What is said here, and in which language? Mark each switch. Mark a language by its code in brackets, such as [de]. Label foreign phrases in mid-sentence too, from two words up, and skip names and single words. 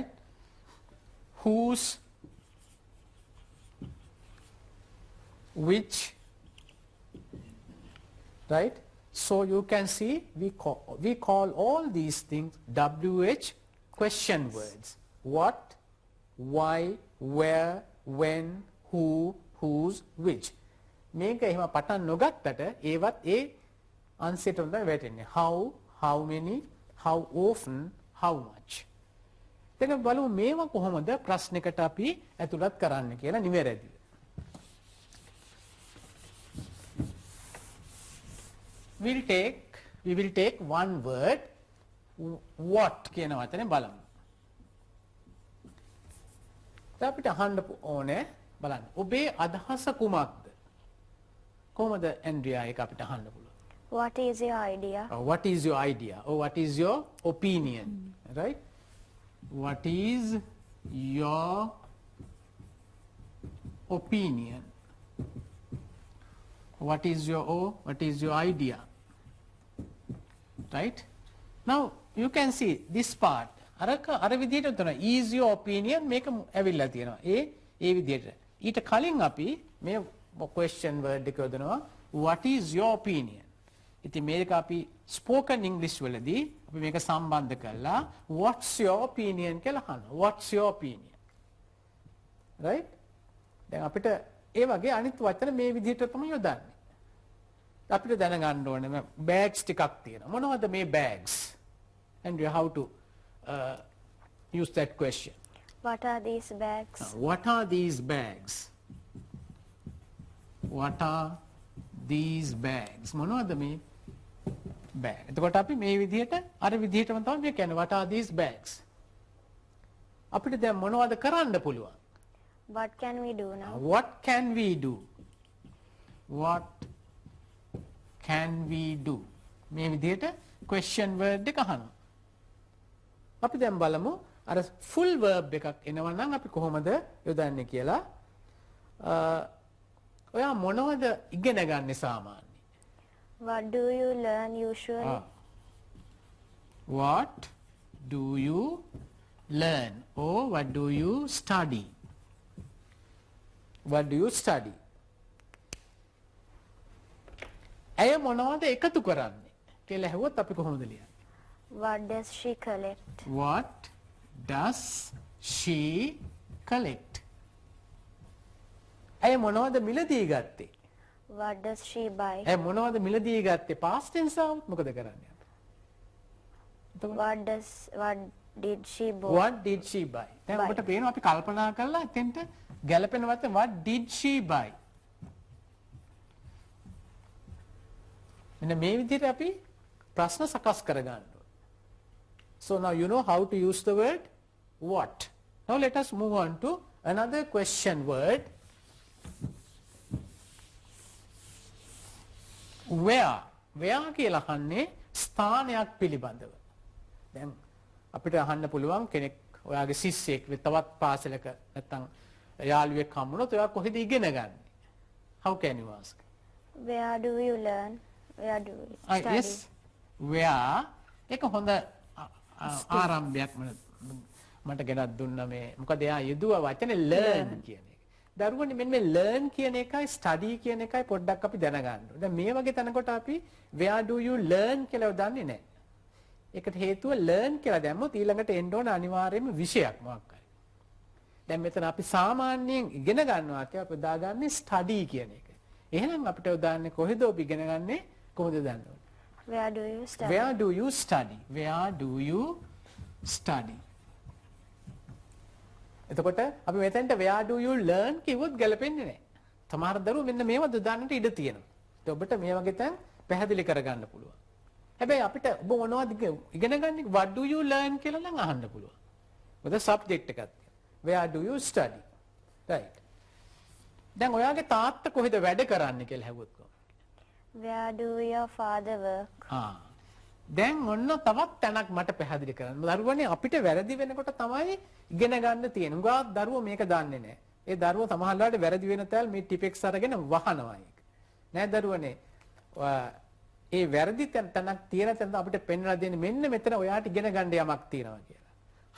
[en] Whose, which, right? So you can see we call all these things WH question words. What, why, where, when, who, whose, which. [si] මේක එහෙම පටන් නොගත්තට ඒවත් ඒ අංශයට තමයි වැටෙන්නේ. [en] How many, how often, how much. [si] දැන් බලමු මේවා කොහොමද ප්‍රශ්නයකට අපි ඇතුළත් කරන්න කියලා නිවැරදිව. [en] We will take one word, what [si] කියන වචනේ බලමු. දැන් අපිට අහන්න ඕනේ බලන්න. ඔබේ අදහස කුමක්ද? කොහොමද ඇන්ඩ්‍රියා ඒක අපිට අහන්න පුළුවන්? [en] What is your idea? What is your idea? Or what is your opinion? Right? What is your opinion? What is your idea? Right? Now you can see this part. [si] අර විදිහට උතන [en] is your opinion [si] මේක ඇවිල්ලා තියෙනවා. ඒ විදිහට. ඊට කලින් අපි මේ [en] question word [si] එක යොදනවා [en] what is your opinion. [si] ඉතින් මේක අපි [en] spoken English [si] වලදී අපි මේක සම්බන්ධ කරලා [en] what's your opinion [si] කියලා අහනවා. [en] What's your opinion? Right? [si] දැන් අපිට ඒ වගේ අනිත් වචන මේ විදිහට තමයි යොදන්නේ. අපිට දැනගන්න ඕනේ bags ටිකක් තියෙනවා. මොනවද මේ bags? [en] And how to use that question. What are these bags? What are these bags? What are these bags? [si] මොනවද මේ bag? එතකොට අපි මේ විදිහට අර විදිහටම තමයි මේ කියන්නේ [en] what are these bags? [si] අපිට දැන් මොනවද කරන්න පුළුවන්? [en] What can we do now? What can we do? What can we do? [si] මේ විදිහට [en] question word [si] එක අහනවා. අපි දැන් බලමු අර [en] full verb [si] එකක් එනවා නම් අපි කොහොමද යොදන්නේ කියලා. ඔයා මොනවද ඉගෙන ගන්න සාමාන්‍යයෙන්? [en] What do you learn usually? What do you learn or what do you study? What do you study? [si] ඇය මොනවද එකතු කරන්නේ කියලා ඇහුවොත් අපි කොහොමද ලියන්නේ? [en] What does she collect? What does she collect? [si] ඇය මොනවද මිලදී ගත්තේ? [en] What does she buy? [si] ඇය මොනවද මිලදී ගත්තේ? [en] past tense [si] આવුත් මොකද කරන්නේ අපි? [en] What did she buy? What did she buy? [si] දැන් ඔබට පේනවා අපි කල්පනා කරලා එතෙන්ට ගැලපෙන වචන [en] what did she buy? [si] මෙන්න මේ විදිහට අපි ප්‍රශ්න සකස් කරගන්න ඕනේ. [en] So now you know how to use the word what. Now let us move on to another question word. [si] Where කියලා අහන්නේ ස්ථානයක් පිළිබඳව. දැන් අපිට අහන්න පුළුවන් කෙනෙක් ඔයාගේ ශිෂ්‍යෙක් තවත් පාසලක නැත්නම් යාළුවෙක් හම්බුනොත් ඔයා කොහෙද ඉගෙන ගන්නේ? [en] How can you ask? Where do you learn? Where do you study? [si] Yes. Where එක හොඳ ආරම්භයක් මට ගෙනත් දුන්න මේ මොකද එයා යෙදුවා වචනේ learn කියන එක. දරුවනේ මෙන්න මේ learn කියන එකයි study කියන එකයි පොඩ්ඩක් අපි දැනගන්න ඕනේ. දැන් මේ වගේ තැනකට අපි [en] where do you learn [si] කියලා දන්නේ නැහැ. ඒකට හේතුව learn කියලා දැම්මොත් ඊළඟට එන්න ඕන අනිවාර්යයෙන්ම විෂයක් මොකක් හරි. දැන් මෙතන අපි සාමාන්‍යයෙන් ඉගෙන ගන්නවා කියලා අපි දාගන්නේ study කියන එක. එහෙනම් අපිට උදාන්නේ කොහෙද ඔබ ඉගෙන ගන්නේ? කොහොමද දන්නේ? [en] Where do you study? Where do you study? Where do you study? [si] එතකොට අපි මෙතෙන්ට [en] where do you learn [si] කිව්වොත් ගැලපෙන්නේ නැහැ. සමහර දරුවෝ මෙන්න මේවා දාන්නට ඉඩ තියෙනවා. ඒත් ඔබට මේ වගේ තැන් පැහැදිලි කරගන්න පුළුවන්. හැබැයි අපිට ඔබ මොනවද ඉගෙන ගන්නේ [en] what do you learn [si] කියලා නම් අහන්න පුළුවන්. මොකද subject එකක් තියෙනවා. [en] Where do you study? Right. [si] දැන් ඔයාගේ තාත්තා කොහෙද වැඩ කරන්නේ කියලා ඇහුවොත් කොහොමද? [en] Where do your father work? [si] දැන් ඔන්න තවත් තැනක් මට පැහැදිලි කරන්න. දරුවනේ අපිට වැරදි වෙනකොට තමයි ඉගෙන ගන්න තියෙන්නේ. උගා දරුවෝ මේක දන්නේ නැහැ. ඒ දරුවෝ සමහරවිට වැරදි වෙන තැල් මේ ටිපෙක්ස් අරගෙන වහනවා ඒක. නෑ දරුවනේ. ඒ වැරදි තැනක් තියෙන තැන අපිට පෙන්වලා දෙන්නේ මෙන්න මෙතන ඔයාට ඉගෙන ගන්න යමක් තියෙනවා කියලා.